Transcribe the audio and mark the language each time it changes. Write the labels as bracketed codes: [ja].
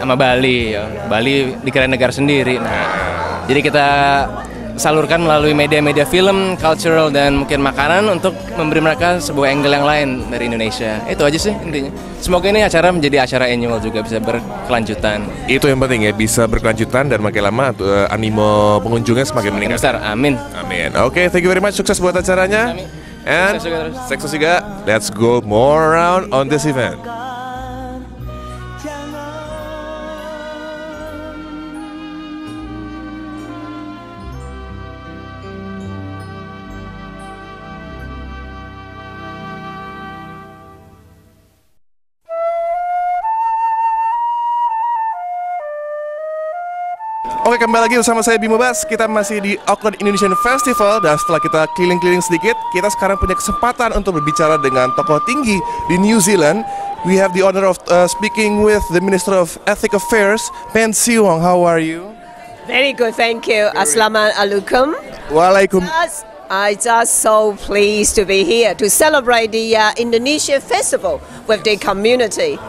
[id] Sama Bali, ya. Bali dikira negara sendiri. Nah, jadi kita salurkan melalui media-media film, cultural, dan mungkin makanan untuk memberi mereka sebuah angle yang lain dari Indonesia. Itu aja sih intinya. Semoga ini acara menjadi acara annual juga, bisa berkelanjutan. Itu yang penting ya, bisa berkelanjutan dan makin lama animo pengunjungnya semakin meningkat. Besar, amin. Amin. Oke, [en] thank you very much. [id] Sukses buat acaranya. Amin. And sukses juga. [en] Let's go more around on this event. [id] Oke, kembali lagi bersama saya Bimo Bas. Kita masih di Auckland Indonesian Festival. Dan setelah kita keliling-keliling sedikit, kita sekarang punya kesempatan untuk berbicara dengan tokoh tinggi di New Zealand. [en] We have the honor of speaking with the Minister of Ethnic Affairs, Pen Siwong. How are you? Very good, thank you. Assalamualaikum. [ar] Waalaikum. [en] I'm just so pleased to be here to celebrate the Indonesia Festival with the community.